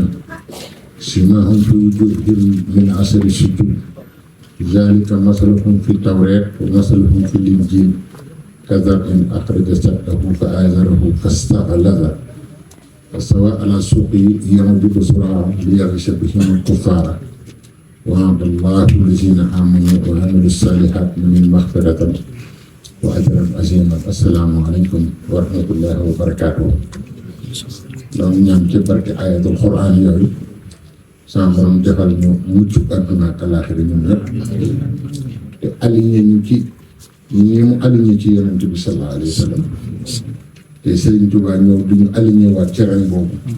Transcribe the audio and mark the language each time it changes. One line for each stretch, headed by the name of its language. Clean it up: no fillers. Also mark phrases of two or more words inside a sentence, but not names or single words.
Arabic: سيماهم في وجوههم من أثر السجود ذلك مثلهم في التوراة ومثلهم في الإنجيل كزرع أخرج شطأه فآزره فاستغلظ فاستوى على سوقه يعجب زرعه ليغش بهم الكفار وعد الله الذين آمنوا وعملوا الصالحات من مغفرة وأجرا عظيما السلام عليكم ورحمة الله وبركاته.
Wolof: donc ñaan ci barke
Arabic: آيات القرآن
Wolof: yooyu sama borom defal ñu mucc àdduna ak àllaaxira ñun ñëpp te aligné ñu ci ñi mu aligné ci yonent bi
Arabic: صلى الله عليه وسلم
Wolof: te Serigne Touba ñëw du ñu aligné waat ci rang boobu